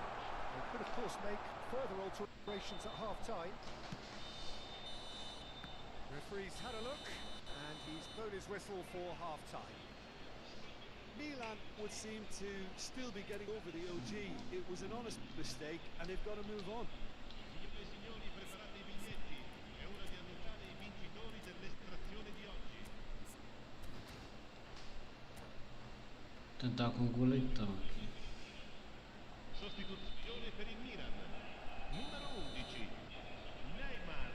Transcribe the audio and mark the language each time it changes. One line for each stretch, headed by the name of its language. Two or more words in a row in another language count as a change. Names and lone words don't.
English: They could, of course, make further alterations at half-time. Referee's had a look, and he's blown his whistle for half-time. Milan would seem to still be getting over the OG. It was an honest mistake, and they've got to move on.
Italian: Signore e signori, preparate i biglietti. È ora di annunciare i vincitori dell'estrazione di oggi.
Portuguese: Tentar com o goleitão aqui.
Italian: Sostituzione per il Milan. Numero 11. Neymar.